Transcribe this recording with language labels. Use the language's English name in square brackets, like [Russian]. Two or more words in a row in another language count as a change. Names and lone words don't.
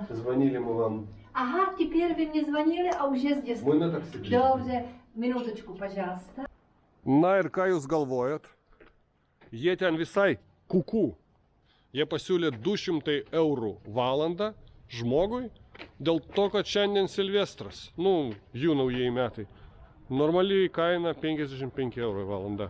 [Russian] Звонили мы вам. Ага, теперь вы мне звонили, а уже здесь. Мы на такси. Добре, минуточку, пожалуйста. [Lithuanian] Na ir ką jūs galvojat? Jie ten visai kuku. Jie pasiūlė 200 eurų valandą žmogui dėl to, kad šiandien Silvestras. Nu, jų naujieji metai. Normaliai kaina 55 eurų valandą.